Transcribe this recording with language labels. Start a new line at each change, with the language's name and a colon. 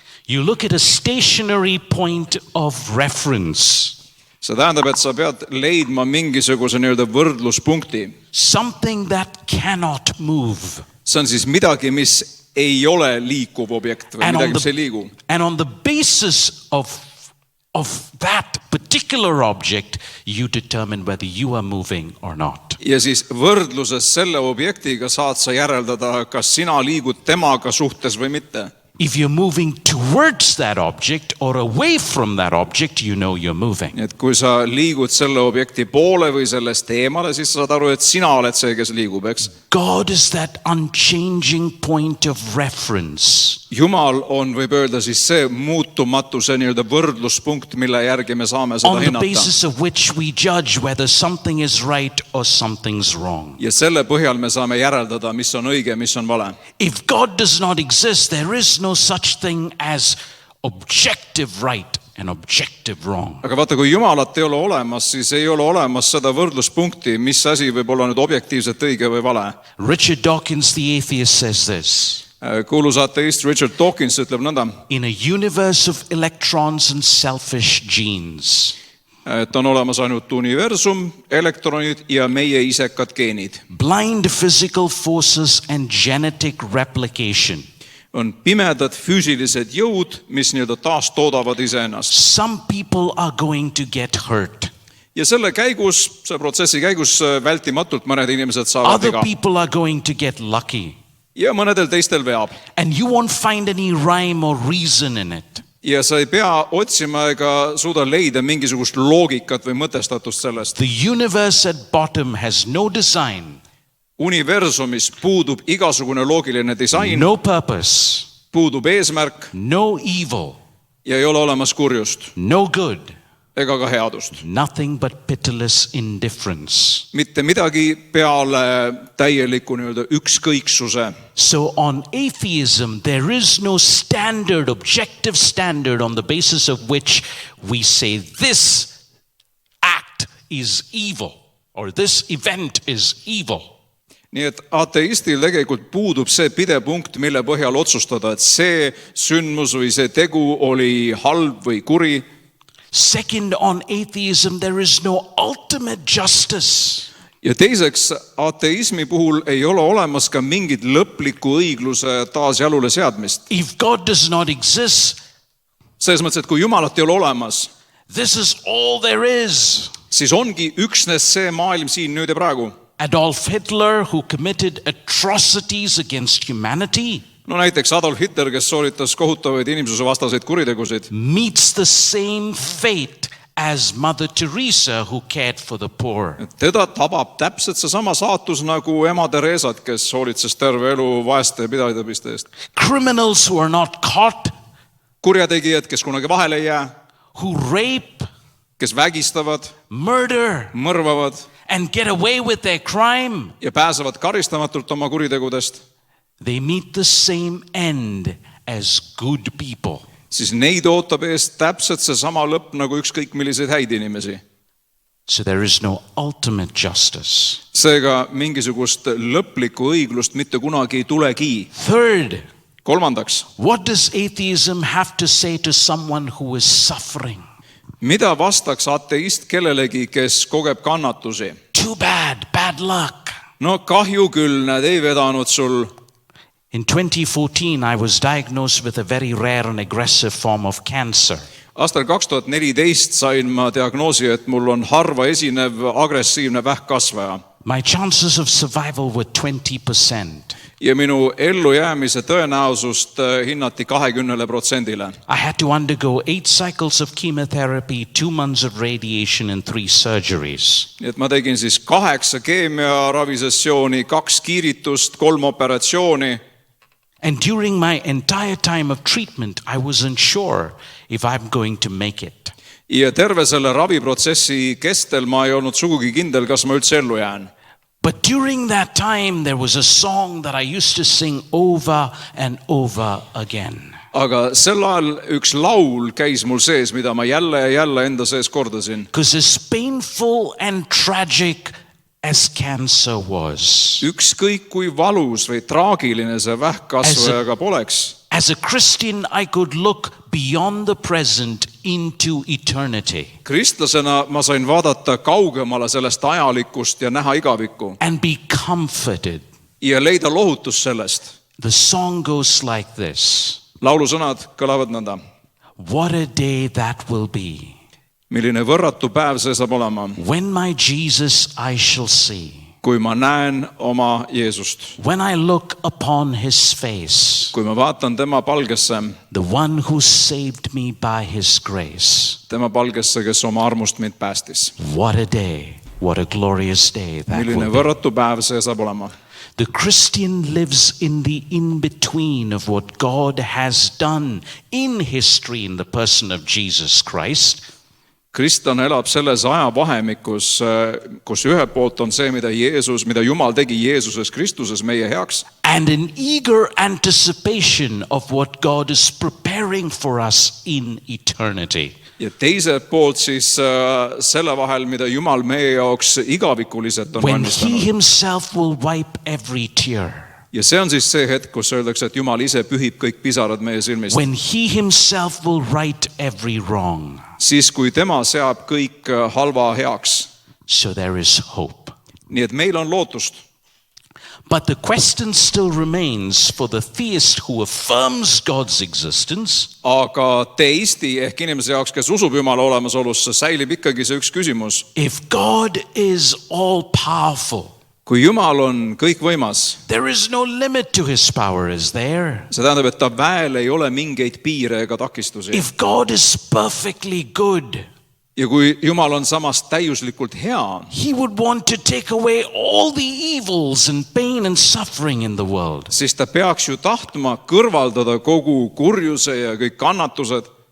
English: You look at a stationary point of reference.
Estonian: See tähendab, et sa pead leidma mingisuguse nii-öelda võrdluspunkti.
English: Something that cannot move.
Estonian: See on siis midagi, mis ei ole liikuv objekt või midagi, mis ei liigu.
English: And on the basis of that particular object, you determine whether you are moving or not.
Estonian: Ja siis võrdluses selle objektiga saad sa järeldada, kas sina liigud temaga suhtes või mitte.
English: If you're moving towards that object or away from that object, you know you're moving.
Estonian: Et kui sa liigud selle objekti poole või sellest eemale, siis saad aru, et sina oled see, kes liigub, eks?
English: God is that unchanging point of reference.
Estonian: Jumal on, võib öelda, siis see muutumatu, see nii-öelda võrdluspunkt, mille järgi me saame seda
English: On the
Estonian: hinnata.
English: basis of which we judge whether something is right or something's wrong.
Estonian: Ja selle põhjal me saame järeldada, mis on õige, mis on vale.
English: If God does not exist, there is no such thing as objective right and objective wrong.
Estonian: Aga vaata, kui Jumalat ei ole olemas, siis ei ole olemas seda võrdluspunkti, mis asi võib olla nüüd objektiivselt õige või vale.
English: Richard Dawkins, the atheist, says this.
Estonian: Kuulus ateist Richard Dawkins ütleb nõnda,
English: In a universe of electrons and selfish genes,
Estonian: et on olemas ainult universum, elektronid ja meie isekad geenid.
English: blind physical forces and genetic replication,
Estonian: On pimedad füüsilised jõud, mis nii-öelda taas toodavad iseennast.
English: some people are going to get hurt.
Estonian: Ja selle käigus, see protsessi käigus vältimatult mõned inimesed saavad
English: Other
Estonian: viga.
English: people are going to get lucky.
Estonian: Ja mõnedel teistel veab.
English: And you won't find any rhyme or reason in it.
Estonian: Ja sa ei pea otsima ega suuda leida mingisugust loogikat või mõtestatust sellest.
English: The universe at bottom has no design,
Estonian: Universumis puudub igasugune loogiline disain,
English: no purpose,
Estonian: puudub eesmärk
English: no evil,
Estonian: ja ei ole olemas kurjust
English: no good,
Estonian: ega ka headust.
English: nothing but pitiless indifference.
Estonian: Mitte midagi peale täieliku nii-öelda ükskõiksuse.
English: So on atheism, there is no standard, objective standard on the basis of which we say this act is evil or this event is evil.
Estonian: Nii et ateistil tegelikult puudub see pidepunkt, mille põhjal otsustada, et see sündmus või see tegu oli halb või kuri.
English: Second, on atheism, there is no ultimate justice.
Estonian: Ja teiseks, ateismi puhul ei ole olemas ka mingit lõpliku õigluse taas jalule seadmist.
English: If God does not exist,
Estonian: Selles mõttes, et kui Jumalat ei ole olemas,
English: this is all there is.
Estonian: siis ongi üksnes see maailm siin nüüd ja praegu.
English: Adolf Hitler, who committed atrocities against humanity,
Estonian: No näiteks Adolf Hitler, kes sooritas kohutavaid inimsusevastaseid kuritegusid,
English: meets the same fate as Mother Teresa, who cared for the poor.
Estonian: teda tabab täpselt seesama saatus nagu ema Teresat, kes hoolitses terve elu vaeste ja pidajatõbiste eest.
English: Criminals who are not caught,
Estonian: Kurjategijad, kes kunagi vahele ei jää,
English: who rape,
Estonian: kes vägistavad,
English: murder,
Estonian: mõrvavad
English: and get away with their crime,
Estonian: ja pääsevad karistamatult oma kuritegudest,
English: they meet the same end as good people.
Estonian: siis neid ootab eest täpselt seesama lõpp nagu ükskõik milliseid häid inimesi.
English: So there is no ultimate justice.
Estonian: Seega mingisugust lõplikku õiglust mitte kunagi ei tulegi.
English: Third,
Estonian: Kolmandaks,
English: what does atheism have to say to someone who is suffering?
Estonian: mida vastaks ateist kellelegi, kes kogeb kannatusi?
English: Too bad, bad luck.
Estonian: no kahju küll, näed, ei vedanud sul.
English: In 2014, I was diagnosed with a very rare and aggressive form of cancer.
Estonian: Aastal 2014 sain ma diagnoosi, et mul on harva esinev agressiivne vähkkasvaja.
English: My chances of survival were 20%.
Estonian: Ja minu ellujäämise tõenäosust hinnati 20%.
English: I had to undergo 8 cycles of chemotherapy, 2 months of radiation and 3 surgeries.
Estonian: Nii et ma tegin siis 8 keemiaravisessiooni, 2 kiiritust, 3 operatsiooni.
English: And during my entire time of treatment, I wasn't sure if I'm going to make it.
Estonian: Ja terve selle raviprotsessi kestel ma ei olnud sugugi kindel, kas ma üldse ellu jään.
English: But during that time, there was a song that I used to sing over and over again.
Estonian: Aga sel ajal üks laul käis mul sees, mida ma jälle ja jälle enda sees kordasin.
English: Because as painful and tragic as cancer was,
Estonian: Ükskõik kui valus või traagiline see vähkkasvajaga poleks.
English: as a Christian, I could look beyond the present into eternity
Estonian: Kristlasena ma sain vaadata kaugemale sellest ajalikust ja näha igavikku
English: and be comforted.
Estonian: ja leida lohutus sellest.
English: The song goes like this.
Estonian: Laulusõnad kõlavad nõnda.
English: What a day that will be,
Estonian: Milline võrratu päev see saab olema,
English: when my Jesus I shall see,
Estonian: kui ma näen oma Jeesust.
English: when I look upon his face,
Estonian: Kui ma vaatan tema palgesse,
English: the one who saved me by his grace.
Estonian: kes oma armust mind päästis.
English: What a day, what a glorious day that
Estonian: Milline
English: will be.
Estonian: võrratu päev see saab olema.
English: The Christian lives in the in-between of what God has done in history in the person of Jesus Christ,
Estonian: Kristlane elab selles ajavahemikus, kus ühelt poolt on see, mida Jumal tegi Jeesuses Kristuses meie heaks,
English: and an eager anticipation of what God is preparing for us in eternity.
Estonian: ja teiselt poolt siis selle vahel, mida Jumal meie jaoks igavikuliselt on
English: When he
Estonian: valmistanud.
English: himself will wipe every tear.
Estonian: Ja see on siis see hetk, kus öeldakse, et Jumal ise pühib kõik pisarad meie silmist.
English: When he himself will right every wrong.
Estonian: Siis, kui tema seab kõik halva heaks.
English: So there is hope.
Estonian: Nii et meil on lootust.
English: But the question still remains for the theist who affirms God's existence.
Estonian: Aga teisti ehk inimese jaoks, kes usub Jumala olemasolusse, säilib ikkagi see üks küsimus.
English: If God is all powerful,
Estonian: Kui Jumal on kõikvõimas,
English: there is no limit to his power, is there?
Estonian: see tähendab, et ta väel ei ole mingeid piire ega takistusi.
English: If God is perfectly good,
Estonian: Ja kui Jumal on samas täiuslikult hea,
English: he would want to take away all the evils and pain and suffering in the world.
Estonian: siis ta peaks ju tahtma kõrvaldada kogu kurjuse ja kõik kannatused.